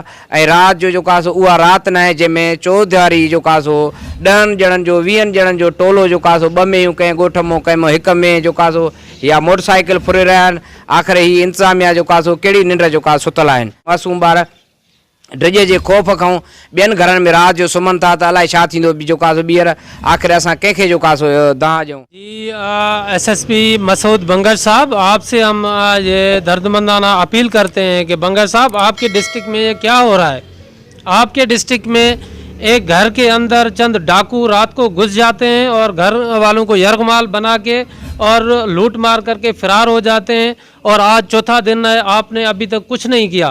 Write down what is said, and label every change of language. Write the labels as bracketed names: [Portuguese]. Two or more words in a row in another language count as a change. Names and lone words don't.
[Sindhi] ऐं राति जो जेको आहे सो उहा राति न आहे जंहिंमें चौधारी जेको आहे सो 10 ॼणनि जो 20 ॼणनि जो टोलो जेको आहे सो 2 में कंहिं ॻोठ में कंहिं हिक में जेको आहे सो या मोटरसाइकिल फुरे रहिया आहिनि. आख़िर ही इंतिज़ामिया जेको आहे सो कहिड़ी निंड जेको आहे सुतल आहिनि. मासूम ॿार ड्रिज जे ख़ौफ़ खां ॿियनि घरनि में राति जो सुम्हनि था त अलाए छा थींदो जेको आहे सो ॿीहर आख़िर असां कंहिंखे जेको आहे सो दाह ॾियूं. [Urdu] जी SSP مسعود بنگش صاحب، آپ سے ہم یہ دردمندانہ اپیل کرتے ہیں کہ بنگش صاحب آپ کے ڈسٹرکٹ میں یہ کیا ہو رہا ہے؟ آپ کے ڈسٹرکٹ میں ایک گھر کے اندر چند ڈاکو رات کو گھس جاتے ہیں اور گھر والوں کو یرغمال بنا کے اور لوٹ مار کر کے فرار ہو جاتے ہیں، اور آج چوتھا دن ہے آپ نے ابھی تک کچھ نہیں کیا.